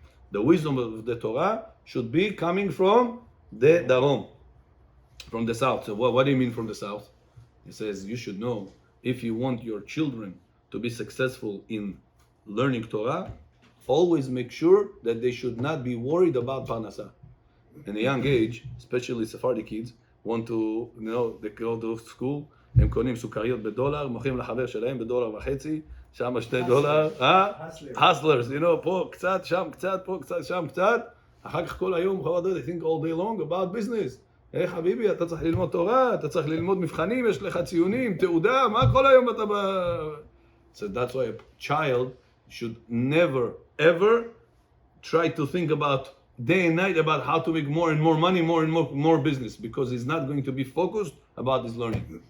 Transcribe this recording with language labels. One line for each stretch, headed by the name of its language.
English: The wisdom of the Torah should be coming from the Darom, from the south. So what do you mean from the south? He says you should know, if you want your children to be successful in learning Torah, always make sure that they should not be worried about parnasa. In a young age, especially Sephardi kids, want to, they go to school,
Hebrew: הם קונים סוכריות בדולר, מוכרים לחבר שלהם בדולר וחצי, שם $2, hustlers, פה קצת, שם קצת, פה קצת, שם קצת, אחר כך כל היום,
English: they think all day long about business.
Hebrew: חביבי, אתה צריך ללמוד תורה, אתה צריך ללמוד מבחנים, יש לך ציונים, תעודה, מה כל היום אתה
English: So that's why a child should never, ever try to think about day and night about how to make more and more money, more and more business, because he's not going to be focused about his learning.